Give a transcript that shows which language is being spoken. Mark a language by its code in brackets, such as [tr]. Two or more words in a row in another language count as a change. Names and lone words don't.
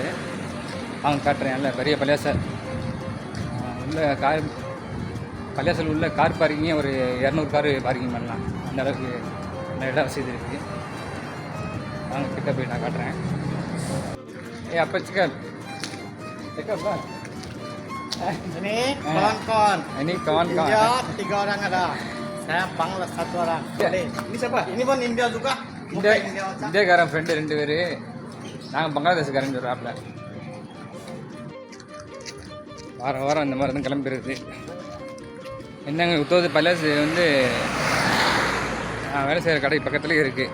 [ta] வாங்க காட்டுறேன். நல்ல பெரிய பள்ளிவாசல். பள்ளிவாசல் உள்ள [en] car parking [ta] ஒரு 200 [en] car parking [ta] பண்ணலாம். அந்த அளவுக்கு நல்ல இடம் வசதி இருக்குது. வாங்க கிட்ட போய் நான் காட்டுறேன். அப்போ சிக்கன் [ms] ini kawan India 3 orang ada. Saya Bangladesh 1 orang. Ini siapa? Ini pun India juga. [ta] இந்தியாக்காரன் ஃப்ரெண்டு 2 பேர். நாங்கள் பங்களாதேஷ்காரன் சொல்கிறாப்புல. வாரம் இந்த மாதிரி தான் கிளம்பிடுது. என்னங்க தோது பள்ளிவாசல் நான் வேலை செய்கிற கடை பக்கத்துலேயே இருக்குது.